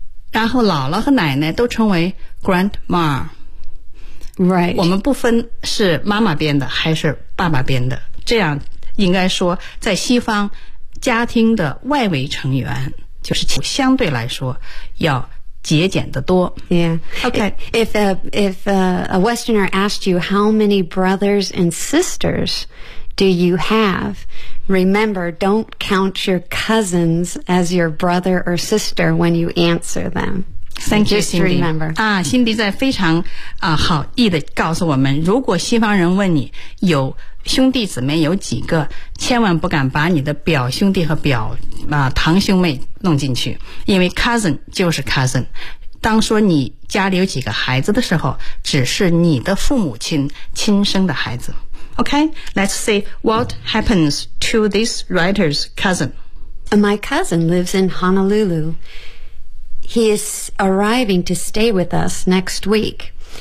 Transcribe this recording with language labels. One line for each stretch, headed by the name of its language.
Chinese: 然后姥姥和奶奶都称为 grandma,
English: Right.
Chinese: 我们不分是妈妈编的还是爸爸编的，这样应该说在西方家庭的外围成员就是相对来说要节俭的多。
English: Yeah. OK. If a Westerner asked you how many brothers and sisters do you have, remember don't count your cousins as your brother or sister when you answer them Thank you, Cindy.
Chinese: 啊，辛迪在非常好意地告诉我们，如果西方人问你有兄弟姊妹有几个，千万不敢把你的表兄弟和表堂兄妹弄进去，因为 cousin 就是 cousin。当说你家里有几个孩子的时候，只是你的父母亲亲生的孩子。
English: Okay, let's see what happens to this writer's cousin. My cousin lives in Honolulu. He is arriving to stay with us next week.